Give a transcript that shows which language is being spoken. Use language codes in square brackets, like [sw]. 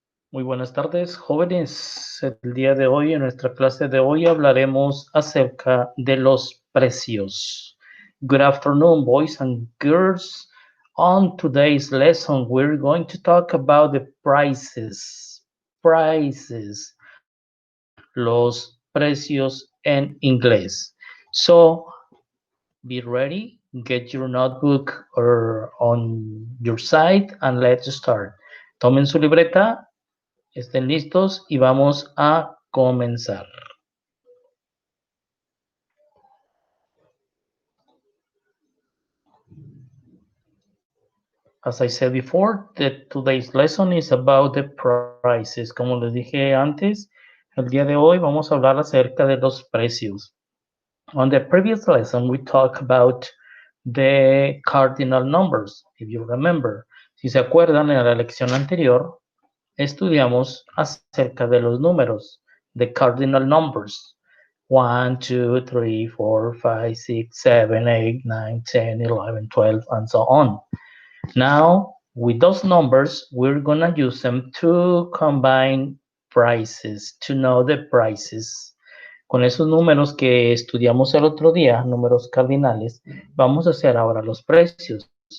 [es] Muy buenas tardes, jóvenes. El día de hoy, en nuestra clase de hoy, hablaremos acerca de los precios. [en] Good afternoon, boys and girls. On today's lesson, we're going to talk about the prices. Prices. Los precios en inglés. So, be ready, get your notebook or on your side, and let's start. [es] Tomen su libreta. Estén listos y vamos a comenzar. [en] As I said before, today's lesson is about the prices. [es] Como les dije antes, el día de hoy vamos a hablar acerca de los precios. On the previous lesson, we talked about the cardinal numbers, if you remember. Si se acuerdan, en la lección anterior estudiamos acerca de los números, the cardinal numbers. [en] 1, 2, 3, 4, 5, 6, 7, 8, 9, 10, 11, 12, and so on. Now, with those numbers, we're gonna use them to combine prices, to know the prices. [es] Con esos números que estudiamos el otro día, números cardinales, vamos a hacer ahora los precios.